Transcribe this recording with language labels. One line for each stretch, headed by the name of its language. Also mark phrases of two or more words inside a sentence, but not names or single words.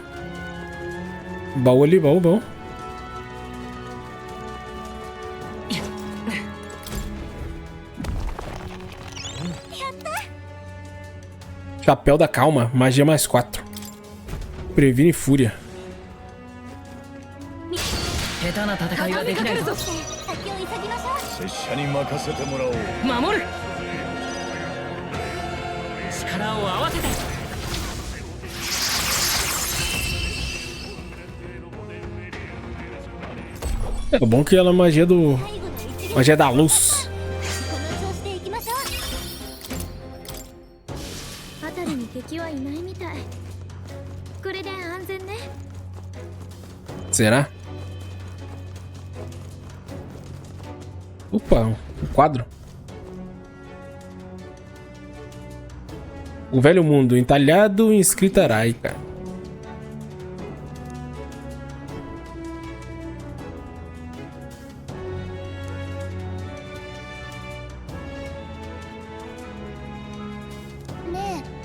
Portuguese: Baú ali, baú, baú. Chapéu da calma, magia mais 4. Previne fúria.
Japanese: 下手な戦いはできないぞ。先を急ぎましょう。拙者に任せてもらおう。守る。力を合わせて。
Portuguese: É bom que ela é magia do...
Japanese: 最後の一撃
Portuguese: magia da luz.
Japanese: この調子で行きましょう。辺りに敵はいないみたい。これで安全ね。
Portuguese: Será? Opa, um quadro. O velho mundo, entalhado em escrita araica. né?